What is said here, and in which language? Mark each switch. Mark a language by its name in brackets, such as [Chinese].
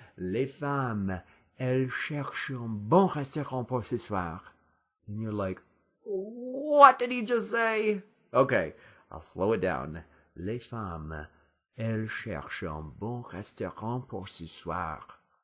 [French] Les femmes, elles cherchent un bon restaurant pour ce soir. [English] And you're like, what did he just say? Okay, I'll slow it down. [French] Les femmes, elles cherchent un bon restaurant pour ce soir.